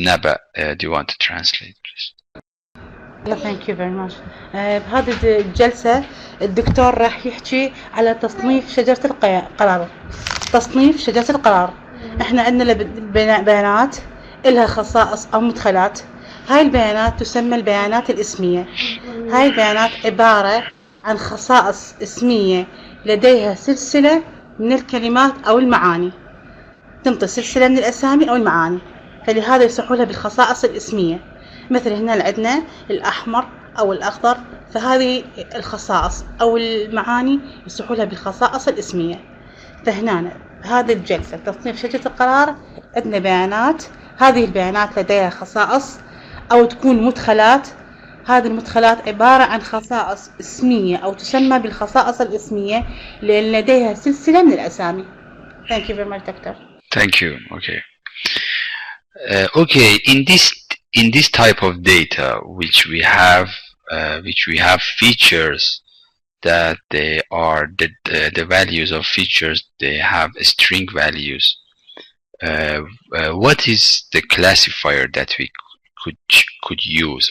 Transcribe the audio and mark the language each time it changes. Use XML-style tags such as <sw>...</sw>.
<en>Naba, do you want to translate, please? Thank you very much.</en> <ar>بهذه الجلسة الدكتور راح يحكي على تصنيف شجرة القرار. تصنيف شجرة القرار. احنا عندنا بيانات إلها خصائص أو مدخلات. هاي البيانات تسمى البيانات الاسمية. هاي البيانات عبارة عن خصائص اسمية لديها سلسلة من الكلمات أو المعاني. تنطي سلسلة من الأسامي أو المعاني. فلهذا يصحوا لها بالخصائص الاسمية. مثل هنا عندنا الأحمر أو الأخضر فهذه الخصائص أو المعاني يصلحوا لها بالخصائص الاسمية. فهنا هذه الجلسة تصنيف شجرة القرار عندنا بيانات، هذه البيانات لديها خصائص أو تكون مدخلات. هذه المدخلات عبارة عن خصائص اسمية أو تسمى بالخصائص الاسمية لأن لديها سلسلة من الأسامي.</ar> <en>Thank you very much, Doctor. Thank you. Okay. Okay. In this type of data, which we have features that they are the values of features. They have string values. What is the classifier that we could use?</en>